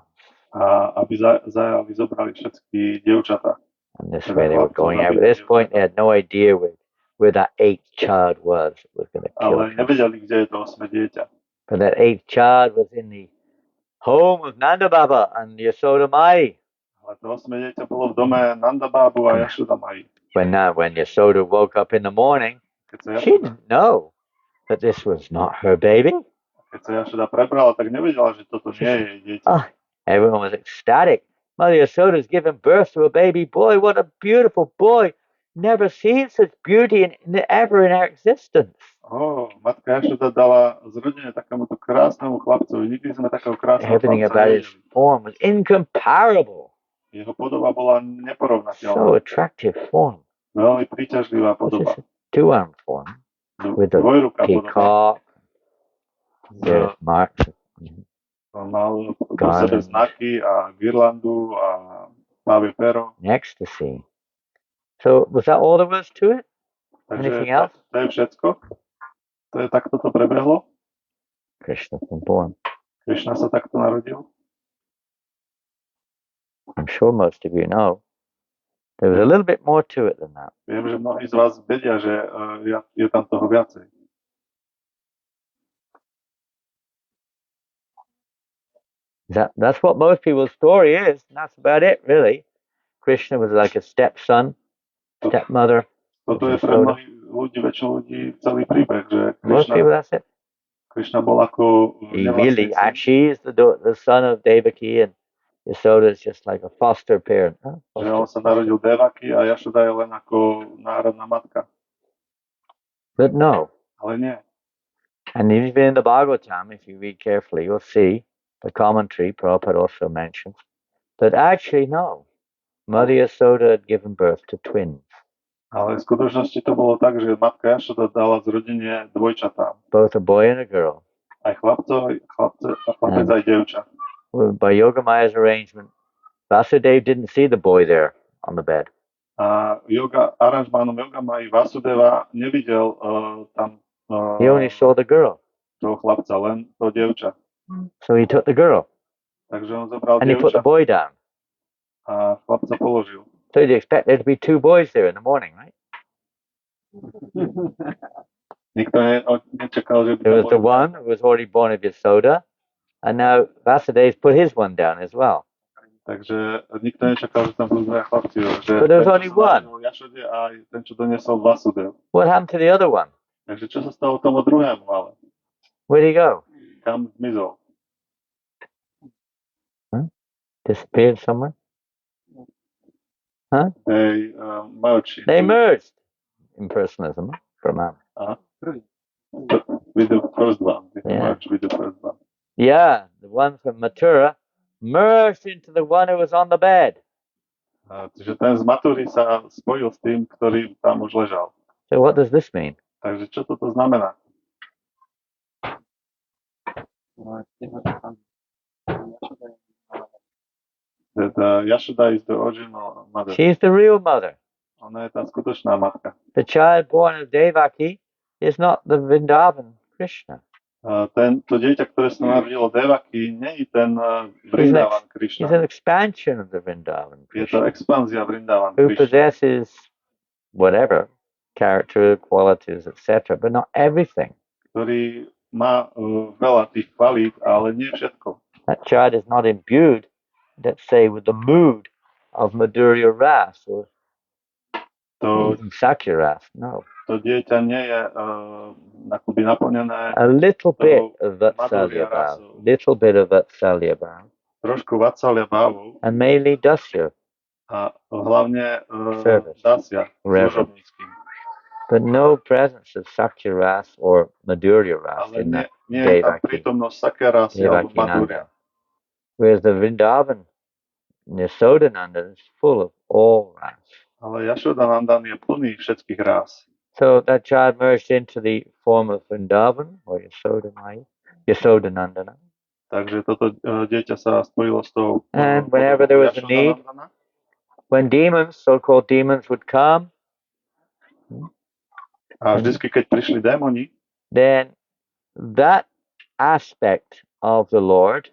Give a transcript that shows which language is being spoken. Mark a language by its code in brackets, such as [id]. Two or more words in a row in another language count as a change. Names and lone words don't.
[sk] A aby zobrali všetky dievčatá. [en] And this way they were going out. At this point, they had no idea where that 8th child was going to kill [sk] Ale nevedeli, kde je to 8. dieťa. [en] But that 8th child was in the home of Nanda Baba and Yasoda Mai. [sk] Ale to 8. dieťa bolo v dome Nanda Babu a Yasoda Mai. [en] When Yasoda woke up in the morning, she didn't know that this was not her baby. [sk] Keď sa Yasoda prebrala, tak nevedela, že toto nie je jej dieťa. [en] Everyone was ecstatic. Mother Yasoda's given birth to a baby boy. What a beautiful boy. Never seen such beauty ever in our existence. [sk] Matka Yasoda dala zrodenie takémuto krásnemu chlapcovi. Nikdy sme takého krásneho [en] Everything about his form was incomparable. [sk] Jeho podoba bola neporovnateľná. [en] So attractive form. [sk] Veľmi príťažlivá podoba. [en] Two-arm form. With the peacock. There's marks. [sk] Mal do sebe znaky a girlandu a pavé pero. [en] Ecstasy. So was that all there was to it? [sk] Takže [en] anything else? [sk] To je všetko? To je takto to prebehlo? [en] Krishna was born. [sk] Krishna sa takto narodil? [en] I'm sure most of you know. There was a little bit more to it than that. [sk] Viem, že mnohí z vás vedia, že je tam toho viacej. [en] That's what most people's story is. And that's about it, really. Krishna was like a stepson, stepmother. [sk] Toto je pre mnohých ľudí, väčšinu ľudí celý príbeh, že [en] most people, that's it. [sk] Krishna bol ako [en] really, she is the son of Devaki, and Yasoda is just like a foster parent. [sk] Že on sa narodil Devaki a Yasoda je len ako národná matka. [en] But no. [sk] Ale nie. [en] And even in the Bhagavatam, if you read carefully, you'll see the commentary, Prabhupada also mentions, that actually no, Mother Yasoda had given birth to twins. [sk] Ale v skutočnosti to bolo tak, že matka Yasoda dala zrodenie dvojčatám. [en] Both a boy and a girl. [sk] Aj chlapec aj dievča. [en] By Yogamaya's arrangement, Vasudev didn't see the boy there on the bed. [sk] A aranžmánom Yoga Maji Vasudeva nevidel tam [en] He only saw the girl. [sk] toho chlapca, len to dievča. [en] So he took the girl. [sk] Takže on zobral [en] and he put the [sk] dievča [en] boy down. [sk] a chlapca položil. So you'd expect there to be two boys there in the morning, right? Nikto nečakal, že by [en] There [sk] tam [en] was the [sk] boli. [en] one who was already born of Yasoda, and now Vasudeva put his one down as well. [sk] Takže nikto nečakal, že tam budú dvaja chlapci. Že [en] But there was [sk] ten, [en] only [sk] čo sa [en] one. [sk] narodil Jašode a aj ten, čo doniesol Vasudev. [en] What happened to the other one? [sk] Takže čo sa stalo tomu druhému, ale [en] Where'd he go? [sk] kam zmizol? [en] Disappeared somewhere? Huh? They merged. They merged. Impersonalism, Brahman. With the first one. They Yeah. merged with the first one. Yeah, the one from Mathura merged into the one who was on the bed. [sk] Čiže ten z Matúry sa spojil s tým, ktorý tam už ležal. [en] So what does this mean? [sk] Takže čo toto znamená? [en] That Yashoda is the original mother. She's the real mother. [sk] Ona je tá skutočná matka. [en] The child born of Devaki is not the Vrindavan Krishna. [sk] To dieťa, ktoré sa narodilo Devaki, nie je ten Vrindavan [en] He's [sk] Krishna. [en] an expansion of the Vrindavan [sk] Je to [en] Krishna, [sk] expanzia Vrindavan [en] who [sk] Krishna, [en] possesses whatever, character, qualities, etc., but not everything. [sk] ktorý má veľa tých kvalít, ale nie všetko. [en] That child is not imbued, let's say, with the mood of Madhurya Ras or [sk] To, [en] Sakya Ras. No. [sk] to dieťa nie je akoby naplnené [en] A little bit of [sk] Madhurya [en] Vatsalya Bhav, [sk] Rasu. [en] little bit of Vatsalya Bhav, [sk] Trošku Vatsalya Bhavov [en] and mainly Dasya, [sk] a hlavne [en] Service. [sk] Dasya [en] Reverence. [sk] služobníckým. [en] but no presence of Sakya Ras or Madhurya Ras [sk] Ale [en] in that [sk] nie je tam [en] Devaki. [sk] prítomnosť Sakyarasy alebo [en] Devaki [sk] Madhurya. [en] Nanda. Whereas the Vrindavan, Yasodananda is full of all ras. [sk] Ale Yashodanandan je plný všetkých rás. [en] So that child merged into the form of Vrindavan or Yasodanandana. [sk] Takže toto dieťa sa spojilo s tou [en] And whenever there was a need, [sk] Yashodanandana. [en] when demons, so-called demons, would come, [sk] A vždycky, keď prišli démoni, [en] then that aspect of the Lord,